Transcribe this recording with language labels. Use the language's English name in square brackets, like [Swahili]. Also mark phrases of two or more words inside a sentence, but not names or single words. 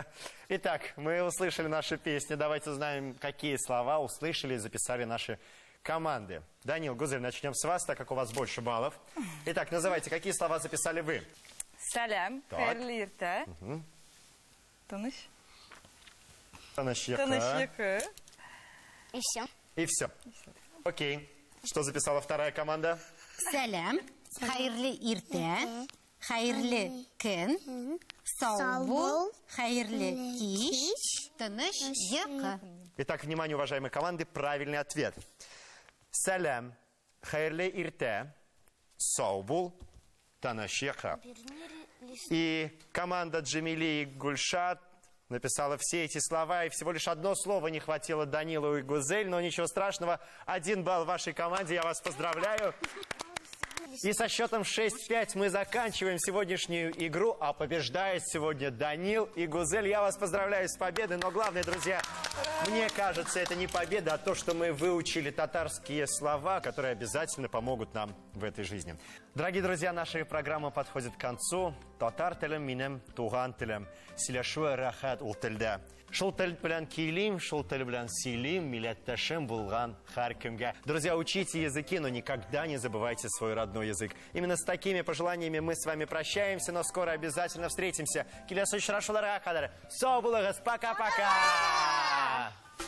[Russian] Итак, мы услышали наши песни. Давайте узнаем, какие слова услышали и записали наши команды. Данил, Гузель, начнем с вас, так как у вас больше баллов. Итак, называйте, какие слова записали вы? [Tatar] Салям, [Russian] Так. [Tatar] хайрлы ирта. Таныш. Танашьяка. Танышьяка. [Russian] И все. И все. Окей. Что записала вторая команда? [Tatar] Салям. Хайрли ирте. Хайрли кен. Саубул. Хайрли киш. Таныш яка. [Russian] Итак, внимание, уважаемые команды, правильный ответ. [Tatar] Салям, хайрле ирте, саубул, танашьяка. [Russian] И команда Джамили и Гульшат написала все эти слова, и всего лишь одно слово не хватило Данилу и Гузель, но ничего страшного, 1 балл вашей команде, я вас поздравляю. И со счетом 6-5 мы заканчиваем сегодняшнюю игру, а побеждает сегодня Данил и Гузель. Я вас поздравляю с победой, но главное, друзья, мне кажется, это не победа, а то, что мы выучили татарские слова, которые обязательно помогут нам в этой жизни. Дорогие друзья, наша программа подходит к концу. [Tatar] Татар телем минем, туган телем, силашуа рахат ул телдә. Шул тел белән килим, шул тел белән сөйлим, милләттәшем булган һәркемгә. [Russian] Друзья, учите языки, но никогда не забывайте свой родной язык. Именно с такими пожеланиями мы с вами прощаемся, но скоро обязательно встретимся. [Tatar] Киләсе очрашуларга кадәр. Сау булыгыз, [Russian] пока-пока!